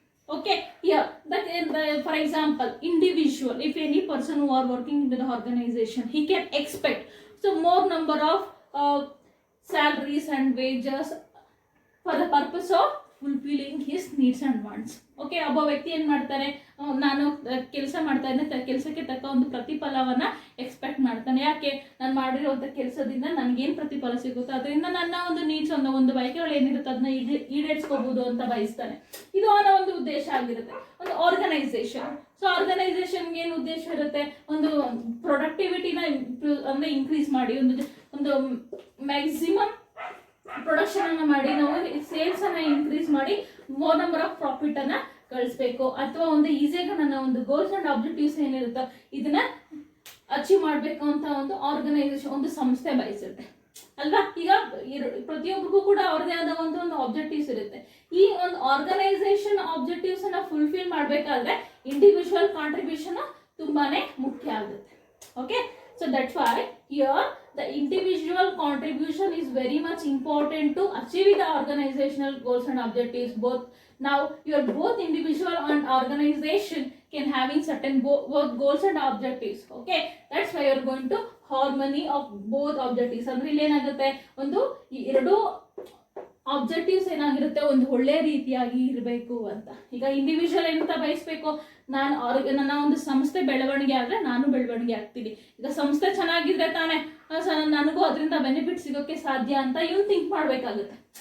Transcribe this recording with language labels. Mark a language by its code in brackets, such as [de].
[en] Okay, here for example individual, if any person who are working into the organization, he can expect so more number of salaries and wages for the purpose of fulfilling his needs and wants. [kn] Okay, ಒಬ್ಬ ವ್ಯಕ್ತಿ ಏನು ಮಾಡ್ತಾನೆ, ನಾನು ಕೆಲಸ ಮಾಡ್ತಾ ಇದ್ದೆ, ಕೆಲಸಕ್ಕೆ ತಕ್ಕ ಒಂದು ಪ್ರತಿಫಲವನ್ನು ಎಕ್ಸ್ಪೆಕ್ಟ್ ಮಾಡ್ತಾನೆ. ಯಾಕೆ, ನಾನು ಮಾಡಿರುವಂಥ ಕೆಲಸದಿಂದ ನನಗೇನು ಪ್ರತಿಫಲ ಸಿಗುತ್ತೋ ಅದರಿಂದ ನನ್ನ ಒಂದು ನೀಡ್ಸ್ ಒಂದು ಬಯಕೆಗಳು ಏನಿರುತ್ತೆ ಅದನ್ನ ಈಡೇರಿಸ್ಕೋಬಹುದು ಅಂತ ಬಯಸ್ತಾನೆ. ಇದು ಅವನ ಒಂದು ಉದ್ದೇಶ ಆಗಿರುತ್ತೆ. ಒಂದು ಆರ್ಗನೈಸೇಷನ್, ಸೊ ಆರ್ಗನೈಸೇಷನ್ಗೆ ಏನು ಉದ್ದೇಶ ಇರುತ್ತೆ, ಒಂದು ಪ್ರೊಡಕ್ಟಿವಿಟಿನ ಅಂದ್ರೆ ಇನ್ಕ್ರೀಸ್ ಮಾಡಿ ಒಂದು ಮ್ಯಾಕ್ಸಿಮಮ್ ಪ್ರೊಡಕ್ಷನ್ ಅನ್ನ ಮಾಡಿ ನಾವು ಸೇಲ್ಸ್ ಅನ್ನ ಇನ್ಕ್ರೀಸ್ ಮಾಡಿ ಮೋರ್ ನಂಬರ್ ಆಫ್ ಪ್ರಾಫಿಟ್ ಅನ್ನ ಗಳಿಸ್ಬೇಕು, ಅಥವಾ ಒಂದು ಈಸಿಯಾಗಿ ನನ್ನ ಒಂದು ಗೋಲ್ಸ್ ಅಂಡ್ ಆಬ್ಜೆಕ್ಟಿವ್ಸ್ ಏನಿರುತ್ತೋ ಇದನ್ನ ಅಚೀವ್ ಮಾಡಬೇಕು ಅಂತ ಒಂದು ಆರ್ಗನೈಸೇಷನ್, ಒಂದು ಸಂಸ್ಥೆ ಬಯಸುತ್ತೆ ಅಲ್ವಾ. ಈಗ ಪ್ರತಿಯೊಬ್ಬರಿಗೂ ಕೂಡ ಅವ್ರದೇ ಆದ ಒಂದು ಆಬ್ಜೆಕ್ಟಿವ್ಸ್ ಇರುತ್ತೆ. ಈ ಒಂದು ಆರ್ಗನೈಸೇಷನ್ ಆಬ್ಜೆಕ್ಟಿವ್ಸ್ ಅನ್ನ ಫುಲ್ಫಿಲ್ ಮಾಡಬೇಕಾದ್ರೆ ಇಂಡಿವಿಜುವಲ್ ಕಾಂಟ್ರಿಬ್ಯೂಷನ್ ತುಂಬಾನೇ ಮುಖ್ಯ ಆಗುತ್ತೆ. [en] Okay, so that's why here the individual contribution is very much important to achieving the organizational goals and objectives. Both now your both individual and organization can having certain both goals and objectives. Okay, that's why you are going to harmony of both objectives. [kn] ಅಂದ್ರೆ ಇಲ್ಲಿ ಏನಾಗುತ್ತೆ, ಒಂದು ಎರಡು objectives ಏನಾಗಿರುತ್ತೆ, ಒಂದು ಒಳ್ಳೆ ರೀತಿಯಾಗಿ ಇರಬೇಕು ಅಂತ. ಈಗ ಇಂಡಿವಿಜುವಲ್ ಏನಂತ ಬಯಸ್ಬೇಕು, ನನ್ನ ಒಂದು ಸಂಸ್ಥೆ ಬೆಳವಣಿಗೆ ಆದ್ರೆ ನಾನು ಬೆಳವಣಿಗೆ ಆಗ್ತೀನಿ. ಈಗ ಸಂಸ್ಥೆ ಚೆನ್ನಾಗಿದ್ರೆ ತಾನೇ ನನಗೂ ಅದರಿಂದ ಬೆನಿಫಿಟ್ ಸಿಗೋಕೆ ಸಾಧ್ಯ ಅಂತ ಇವನು ಥಿಂಕ್ ಮಾಡ್ಬೇಕಾಗುತ್ತೆ.